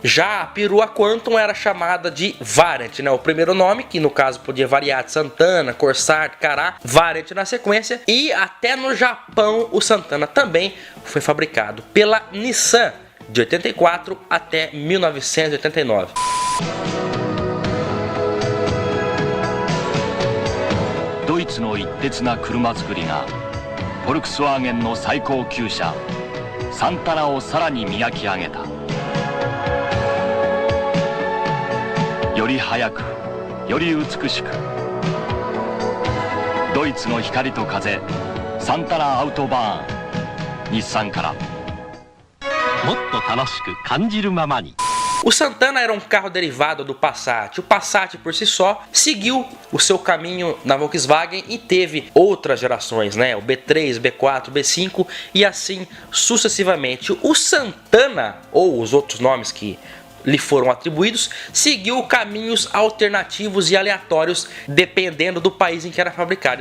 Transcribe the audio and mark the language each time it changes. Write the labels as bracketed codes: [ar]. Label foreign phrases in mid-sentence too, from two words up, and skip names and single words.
[pt] Já a perua Quantum era chamada de Variant, né? O primeiro nome, que no caso podia variar de Santana, Corsair, Cará, Variant na sequência. E até no Japão o Santana também foi fabricado pela Nissan de 84 até 1989. [ja] ドイツの一徹な車作りがフォルクスワーゲンの最高級車サンタナをさらに磨き上げた。より速く、より美しく。ドイツの光と風、サンタナアウトバーン。日産から。もっと楽しく感じるままに。 [pt] O Santana era um carro derivado do Passat. O Passat por si só seguiu o seu caminho na Volkswagen e teve outras gerações, né? O B3, B4, B5 e assim sucessivamente. O Santana, ou os outros nomes que lhe foram atribuídos, seguiu caminhos alternativos e aleatórios dependendo do país em que era fabricado.